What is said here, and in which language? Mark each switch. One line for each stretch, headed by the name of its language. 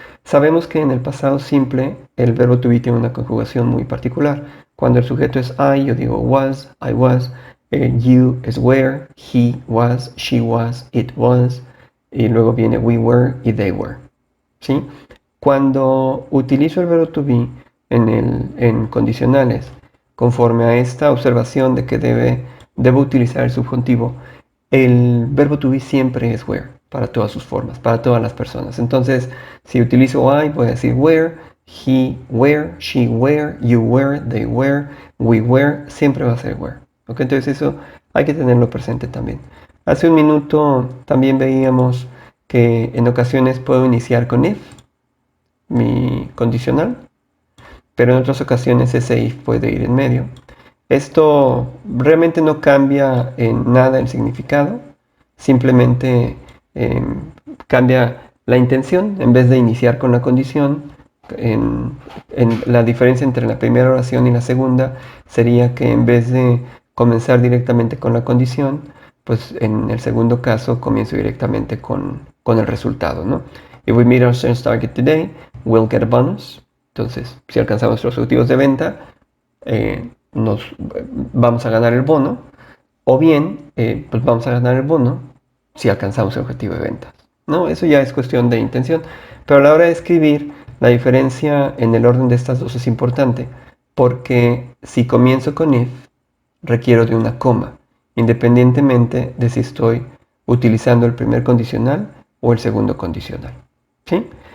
Spanish: Sabemos que en el pasado simple el verbo to be tiene una conjugación muy particular. Cuando el sujeto es I, yo digo was, I was, you es were, he was, she was, it was, y luego viene we were y they were. ¿Sí? Cuando utilizo el verbo to be en condicionales, conforme a esta observación de que debo utilizar el subjuntivo, el verbo to be siempre es where, para todas sus formas, para todas las personas. Entonces, si utilizo I, voy a decir where, he, where, she, where, you, where, they, where, we, where, siempre va a ser where. ¿Ok? Entonces eso hay que tenerlo presente también. Hace un minuto también veíamos que en ocasiones puedo iniciar con if, mi condicional, pero en otras ocasiones ese if puede ir en medio. Esto realmente no cambia en nada el significado, simplemente cambia la intención. En vez de iniciar con la condición, en la diferencia entre la primera oración y la segunda sería que en vez de comenzar directamente con la condición, pues en el segundo caso comienzo directamente con el resultado, ¿no?
English: If we meet our sales target today, we'll get a bonus.
Spanish: Entonces, si alcanzamos nuestros objetivos de venta, nos vamos a ganar el bono, o bien pues vamos a ganar el bono si alcanzamos el objetivo de ventas, ¿no? Eso ya es cuestión de intención, pero a la hora de escribir la diferencia en el orden de estas dos es importante, porque si comienzo con if requiero de una coma, independientemente de si estoy utilizando el primer condicional o el segundo condicional, ¿sí?